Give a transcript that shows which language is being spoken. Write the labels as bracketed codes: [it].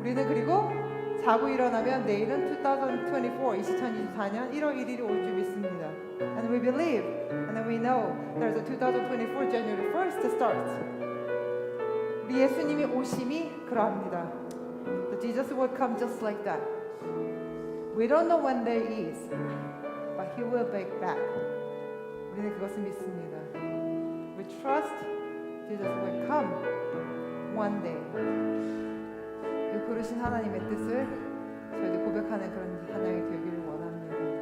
[ko] 우리는 그리고 자고 일어나면 내일은 2024년 1월 1일이 올 줄 믿습니다. [en] And we believe and we know there's a 2024 January 1st starts. [ko] 우리 예수님이 오심이 그러합니다. [en] That Jesus will come just like that. We don't know when that is, but He will be back. [ko] 우리는 그것을 믿습니다. [en] We trust Jesus will come one day. [ko] 이 부르신 하나님의 뜻을 저희들 고백하는 그런 찬양이 되기를 원합니다.